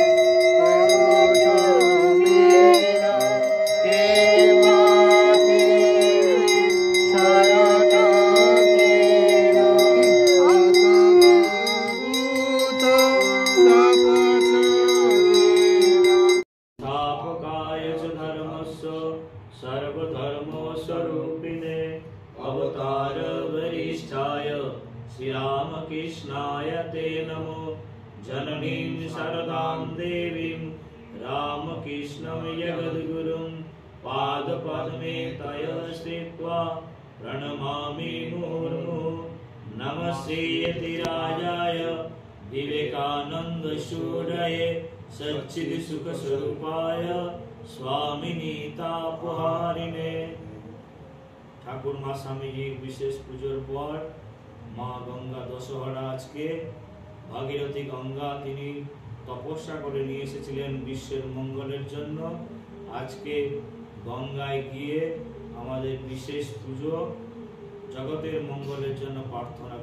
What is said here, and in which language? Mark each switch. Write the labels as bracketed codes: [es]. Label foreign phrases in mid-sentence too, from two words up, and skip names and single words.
[sa] কৌশমীর কেবাতি শরট কীর আত্মভূত সপসদীর स्थापकाय च धर्मस्य सर्वधर्मस्वरूपिणे अवतार वरिष्ठाय श्रीरामकृष्णाय ते नमो जननीं शरदां देवीं रामकृष्णं जगद्गुरुं पादपद्मे तय स्थित्वा प्रणमामि मुहुर्मुहुः नमस्ते यतिराजाय विवेकानन्दसूरये सच्चिदसुखस्वरूपाय स्वामिनी तापहारिणे। [bn] ঠাকুর মা স্বামীজির বিশেষ পুজোর পর মা গঙ্গা দশহরা আজকে ভাগীরথী গঙ্গা তিনি তপস্যা করে নিয়ে এসেছিলেন বিশ্বের মঙ্গলের জন্য। আজকে গঙ্গায় গিয়ে আমাদের বিশেষ পুজো জগতের মঙ্গলের জন্য প্রার্থনা করেছি।